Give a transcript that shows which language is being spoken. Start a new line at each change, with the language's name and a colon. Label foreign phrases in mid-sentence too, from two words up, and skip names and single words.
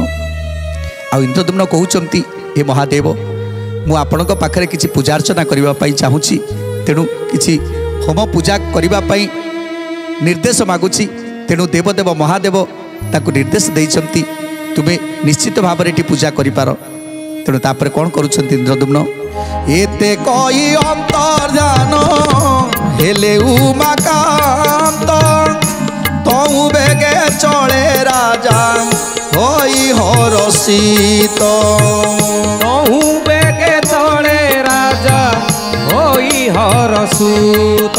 Odia: ଆ ଇନ୍ଦ୍ରଦ୍ୟୁମ୍ନ କହଉଛନ୍ତି, ହେ ମହାଦେବ, ମୁଁ ଆପଣଙ୍କ ପାଖରେ କିଛି ପୂଜା ଅର୍ଚ୍ଚନା କରିବା ପାଇଁ ଚାହୁଁଛି, ତେଣୁ କିଛି ହୋମ ପୂଜା କରିବା ପାଇଁ ନିର୍ଦ୍ଦେଶ ମାଗୁଛି। ତେଣୁ ଦେବଦେବ ମହାଦେବ ତାଙ୍କୁ ନିର୍ଦ୍ଦେଶ ଦେଇଛନ୍ତି, ତୁମେ ନିଶ୍ଚିତ ଭାବ ମେଁ ପୂଜା କରିପାର। ତେଣୁ ତାପର କଉଣ କରୁଛନ୍ତି ଇନ୍ଦ୍ରଦ୍ୟୁମ୍ନ, ଏତେ କହି ଅନ୍ତର୍ଜାନ ହେଲେ ଉମାକାନ୍ତ ତହୁଁ ବେଗେ ଚଳେ ରାଜା ହୋଇ ହରଷିତ। ତହୁଁ ବେଗେ ଚଳେ ରାଜା ହୋଇ ହରସୁତ।